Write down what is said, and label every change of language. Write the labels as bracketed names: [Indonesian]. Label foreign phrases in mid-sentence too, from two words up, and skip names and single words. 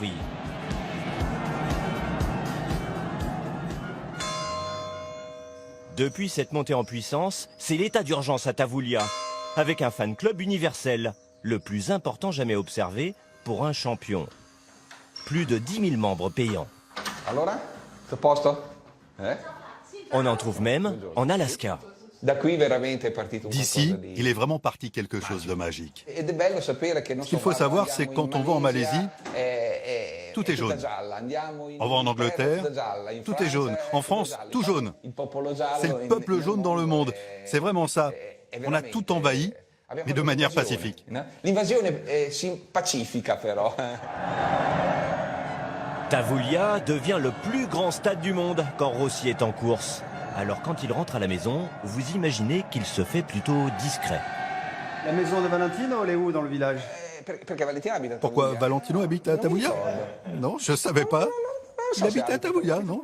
[French] » Depuis cette montée en puissance, c'est l'état d'urgence à Tavuglia, avec un fan club universel, le plus important jamais observé pour un champion. Plus de 10 000 membres payants. [Italian] Allora, a posto? [French] On en trouve même en Alaska. D'ici, il est vraiment parti quelque chose de magique. Ce qu'il faut savoir, c'est que quand on va en Malaisie, tout est jaune. On va en Angleterre, tout est jaune. En France, tout jaune. C'est le peuple jaune dans le monde. C'est vraiment ça. On a tout envahi, mais de manière pacifique. [Italian] L'invasione è pacifica però. [French] Tavuglia devient le plus grand stade du monde quand Rossi est en course. Alors quand il rentre à la maison, vous imaginez qu'il se fait plutôt discret. La maison de Valentino, elle est où dans le village? Pourquoi Valentino habite à Tavuglia? Non, je ne savais pas. Il habite à Tavuglia, non?